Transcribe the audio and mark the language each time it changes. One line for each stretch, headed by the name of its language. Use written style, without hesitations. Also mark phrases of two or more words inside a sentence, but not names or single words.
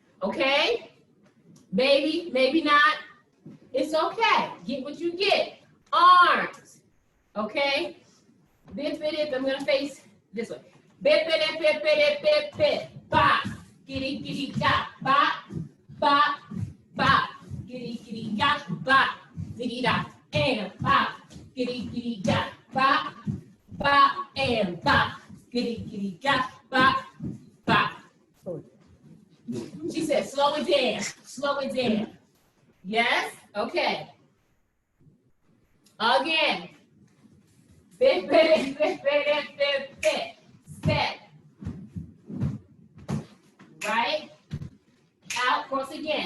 English: Okay? Maybe, maybe not. It's okay. Get what you get. Arms. Okay? Bip, bip, bip. I'm gonna face this way. Bip, bip, bip, bip, bip, bip, bip. Bop. Giddy, giddy, da. Bop. Bop. Bop. Giddy, giddy, da. Bop. Diggy, da. And bop. Giddy, giddy, da. Bop. Bop. And bop. Giddy, giddy, da. Bop. Bop. She said, slow it down. Slow it down. Yes? Okay. Again. Bip, bip, bip, bip, bip, bip. Step. Right? Out, cross again.